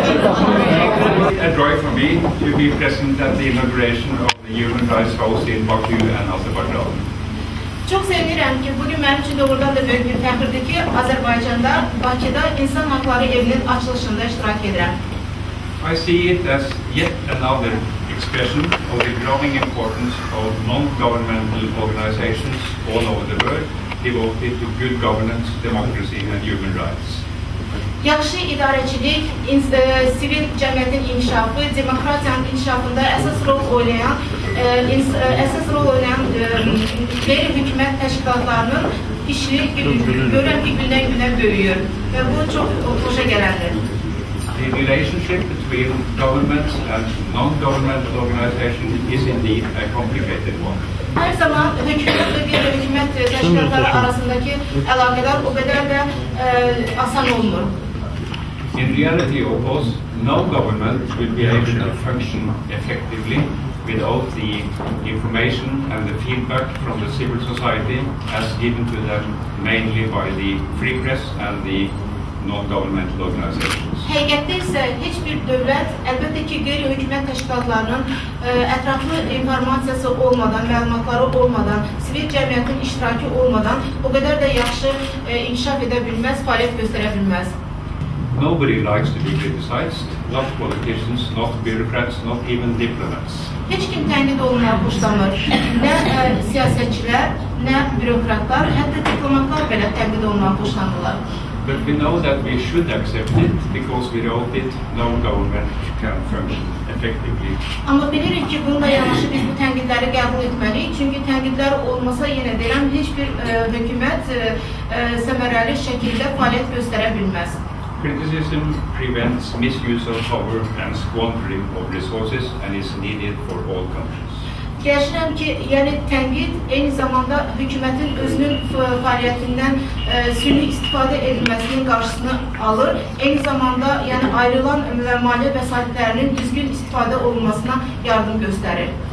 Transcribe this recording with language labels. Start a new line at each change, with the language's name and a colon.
English: A joy for me to be present at the inauguration of the Human Rights House in Baku and Azerbaijan.
Azerbaijani: Çok sevinirəm ki, bugün mənim üçün doğrudan da böyük bir fəxirdir ki, Azərbaycanda, Bakıda İnsan Hakları Evinin açılışında iştirak edirəm.
English: I see it as yet another expression of the growing importance of non-governmental organizations all over the world devoted to good governance, democracy and human rights.
Azerbaijani: Yaxşı idarəçilik, sivil cəmiyyətin inkişafı, demokratiyanın inkişafında əsas rol oynayan qeyri-hökumət təşkilatlarının işi görən ki, gündən-günə böyüyür və bu çox xoşa gələndir.
English: The relationship between governments and non-governmental organizations is indeed a complicated one.
Azerbaijani: Hər zaman hökumət və qeyri-hökumət təşkilatları arasındakı əlaqələr o qədər də asan olmur.
English: In reality, of course, no government will be able to function effectively without the information and the feedback from the civil society as given to them mainly by the free press and the non-governmental organizations.
Azerbaijani: Həqiqətdə isə heç bir dövlət, əlbəttə ki, qeyri-hökumət təşkilatlarının ətraflı informasiyası olmadan, məlumatları olmadan, sivil cəmiyyətin iştirakı olmadan o qədər də yaxşı inkişaf edə bilməz, fəaliyyət göstərə bilməz.
English: Nobody likes to be criticized, not politicians, not bureaucrats, not even diplomats.
Azerbaijani: Heç kim tənqid olunmağı xoşlanmır. Nə siyasətçilər, nə bürokratlar, hətta diplomatlar belə tənqid olunmağı xoşlanırlar.
English: But we know that we should accept it because without it, no government can function effectively.
Azerbaijani: Amma bilirik ki, bununla yanaşı biz bu tənqidləri qəbul etməliyik. Çünki tənqidlər olmasa, yenə deyirəm, heç bir hökumət səmərəli şəkildə fəaliyyət göstərə bilməz.
English: Criticism prevents misuse of power and squandering of resources and is needed for all countries.
Azerbaijani: Düşünürəm ki, yəni tənqid eyni zamanda hökumətin özünün fəaliyyətindən süni istifadə edilməsinin qarşısını alır. Eyni zamanda yəni ayrılan maliyyə vəsaitlərinin düzgün istifadə olunmasına yardım göstərir.